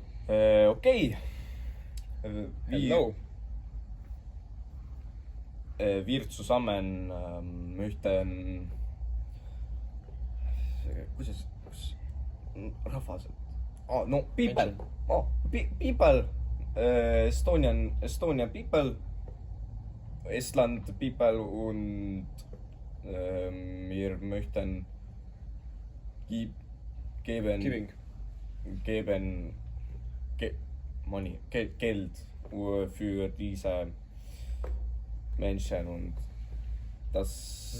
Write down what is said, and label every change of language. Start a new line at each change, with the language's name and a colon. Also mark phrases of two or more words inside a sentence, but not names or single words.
English: Okei. Hello.
German: Wir zusammen möchten...
Estonian: Kuidas rahvas?
English: No, people. People. Estonian people.
German: Estland people und wir möchten geben money, Geld für diese Menschen und das...